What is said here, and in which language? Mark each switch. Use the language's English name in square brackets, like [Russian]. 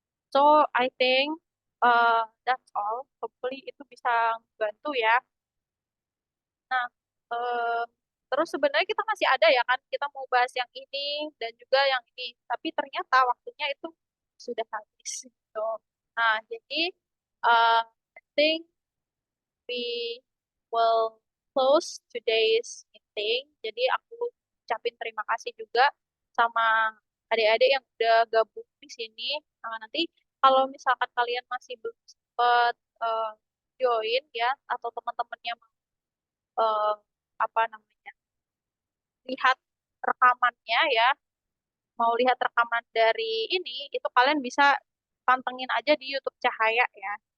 [English] So I think that's all. [Indonesian] Hopefully itu bisa membantu ya. Nah, eh, terus sebenarnya kita masih ada ya kan, kita mau bahas yang ini dan juga yang ini, tapi ternyata waktunya itu sudah habis. Gitu. Nah, jadi [English] I think we will close today's meeting. [Indonesian] Jadi aku ucapin terima kasih juga sama adik-adik yang udah gabung di sini. Nah, nanti kalau misalkan kalian masih belum sempat join ya, atau teman-temannya mau apa namanya lihat rekamannya ya, mau lihat rekaman dari ini, itu kalian bisa pantengin aja di YouTube Cahaya ya.